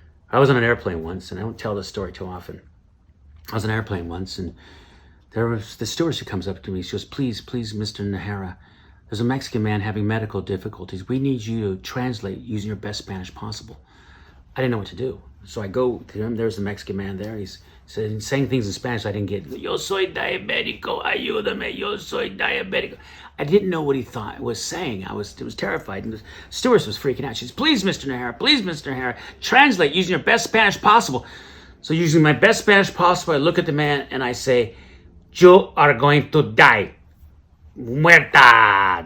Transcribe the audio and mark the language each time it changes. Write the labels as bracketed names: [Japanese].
[English] I was on an airplane once, and I don't tell this story too often. I was on an airplane once, and there was the stewardess who comes up to me. She goes, please, Mr. Najera, there's a Mexican man having medical difficulties. We need you to translate using your best Spanish possible. I didn't know what to do. So I go to him. There's the Mexican man there. He's saying things in Spanish I didn't get. [Spanish] Yo soy diabético, ayúdame, yo soy diabético. [English] I didn't know what he thought was saying. I was terrified. And the stewardess was freaking out. She says, please, Mr. Najera, translate using your best Spanish possible. So using my best Spanish possible, I look at the man and I say, you are going to die. Muerta.